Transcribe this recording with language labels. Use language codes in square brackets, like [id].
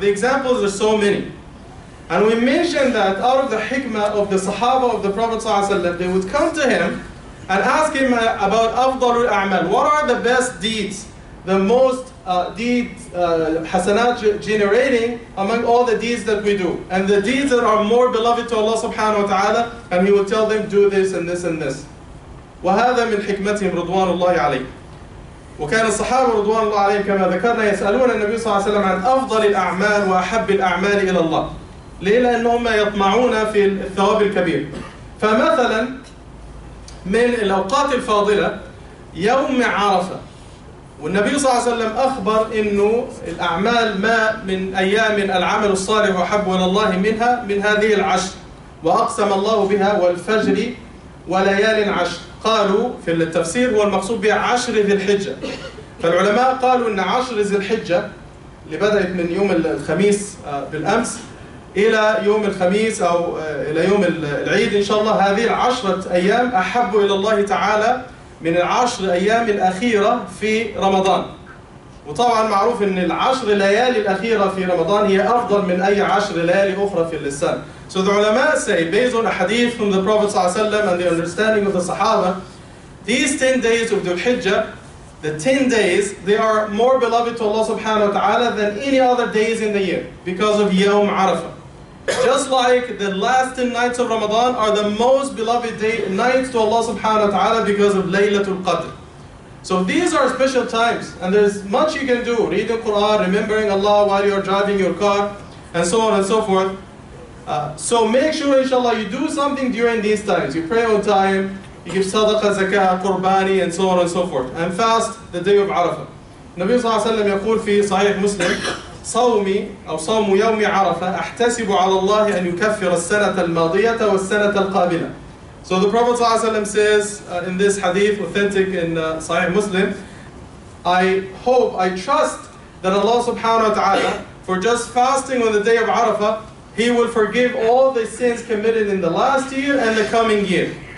[en] The examples are so many. And we mentioned that out of the hikmah of the Sahaba of the Prophet ﷺ, they would come to him and ask him about afdalul a'mal. What are the best deeds, the most deeds, hasanat generating among all the deeds that we do, and the deeds that are more beloved to Allah subhanahu wa ta'ala, and he would tell them, do this and this and this. [ar] وهذا من حكمتهم رضوان الله عليه. وكان الصحابة رضوان الله عليهم كما ذكرنا يسألون النبي صلى الله عليه وسلم عن أفضل الأعمال وأحب الأعمال إلى الله. ليه؟ لأنهم يطمعون في الثواب الكبير. فمثلا من الأوقات الفاضلة يوم عرفة، والنبي صلى الله عليه وسلم أخبر إنه الأعمال ما من أيام العمل الصالح وحب إلى الله منها من هذه العشر، وأقسم الله بها والفجر وليال عشر. قالوا في التفسير هو المقصود بها 10 ذي الحجة. فالعلماء قالوا إن 10 ذي الحجة اللي بدأت من يوم الخميس بالأمس إلى يوم الخميس أو إلى يوم العيد إن شاء الله، هذه 10 أيام أحب إلى الله تعالى من 10 أيام الأخيرة في رمضان. وطبعا معروف أن 10 ليالي الأخيرة في رمضان هي أفضل من أي 10 ليالي أخرى في السنة. [en] So the ulama say, based on a hadith from the Prophet ﷺ and the understanding of the Sahaba, these 10 days of Dhul Hijjah, the 10 days, they are more beloved to Allah subhanahu wa ta'ala than any other days in the year because of Yawm Arafah. Just like the last 10 nights of Ramadan are the most beloved nights to Allah subhanahu wa ta'ala because of Laylatul Qadr. So these are special times, and there's much you can do. Reading Quran, remembering Allah while you're driving your car, and so on and so forth. So make sure, inshallah, you do something during these times. You pray on time, you give sadaqah, zakah, qurbani, and so on and so forth. And fast the day of Arafah. [ar] Nabi sallallahu alayhi wa sallam يقول في صحيح مسلم صومي أو صوم يوم عرفة أحتسب على الله أن يكفر السنة الماضية والسنة القابلة. [en] So the Prophet sallallahu alayhi wa sallam says in this hadith, authentic in Sahih Muslim, I hope, I trust that Allah subhanahu wa ta'ala, for just fasting on the day of Arafah, He will forgive all the sins committed in the last year and the coming year.